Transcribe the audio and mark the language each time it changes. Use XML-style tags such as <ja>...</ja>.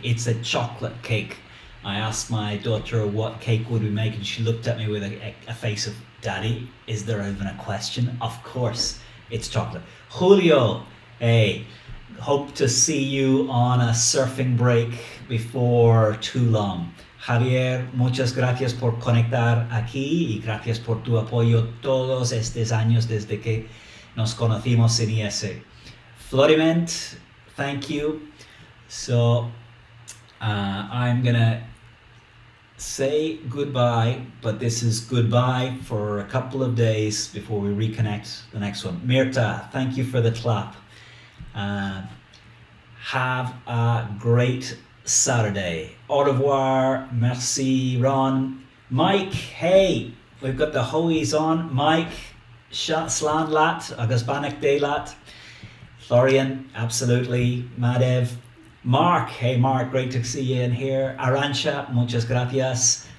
<en>It's a chocolate cake. I asked my daughter what cake would we make, and she looked at me with a face of, Daddy, is there even a question? Of course, it's chocolate. Julio, hey, hope to see you on a surfing break before too long.</en> <es>Javier, muchas gracias por conectar aquí y gracias por tu apoyo todos estos años desde que nos conocimos en IESE.</es> <en>Floriment, thank you. So I'm gonna say goodbye, but this is goodbye for a couple of days before we reconnect the next one. Mirta, thank you for the clap. Have a great Saturday.</en> <fr>Au revoir. Merci, Ron.</fr> <en>Mike, hey, we've got the hoies on. Mike,</en> <ga>slán lat, agus banach dé lat.</ga> <en>Florian, absolutely. Madev. Mark, hey Mark, great to see you in here.</en> <es>Arancha, muchas gracias.</es>